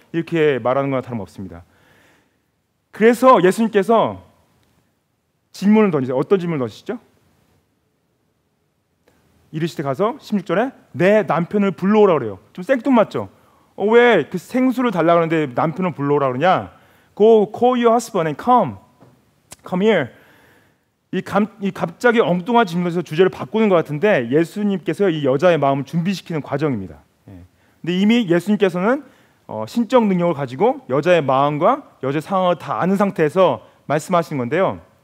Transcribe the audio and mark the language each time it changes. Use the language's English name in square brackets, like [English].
[Korean] 이렇게 말하는 거나 다름없습니다. 그래서 예수님께서 질문을 던지세요. 어떤 질문을 던지시죠? 이르시되 가서 16절에 내 남편을 불러오라 그래요. 좀 생뚱맞죠? 왜 그 생수를 달라고 하는데 남편을 불러오라 그러냐? [English] Go call your husband and come here. [Korean] 이 갑자기 엉뚱한 질문에서 주제를 바꾸는 것 같은데 예수님께서 이 여자의 마음을 준비시키는 과정입니다. 근데 이미 예수님께서는 신적 능력을 가지고 여자의 마음과 여자의 상황을 다 아는 상태에서 말씀하시는 건데요.